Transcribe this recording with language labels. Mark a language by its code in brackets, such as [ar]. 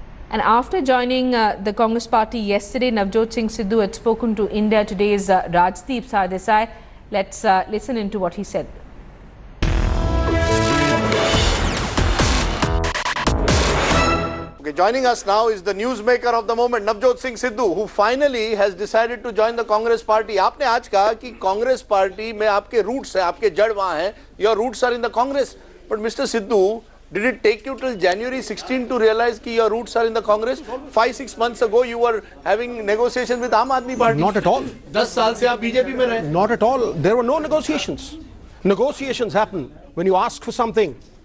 [en] And after joining the Congress party yesterday, Navjot Singh Sidhu had spoken to India Today's Rajdeep Sardesai. Let's listen into what he said. Okay, joining us now is the newsmaker of the moment, Navjot Singh Sidhu, who finally has decided to join the Congress party. [hi] आपने आज कहा कि Congress party में आपके roots हैं, आपके जड़ वहाँ हैं. [en] Your roots are in the Congress. But Mr. Sidhu, did it take you till January 16 to realize कि your roots are in the Congress? 5-6 months ago, you were having negotiations with Aam Aadmi Party. Not at all. [hi] 10 साल से आप BJP में रहे. [en] Not at all. There were no negotiations. Negotiations happen when you ask for something.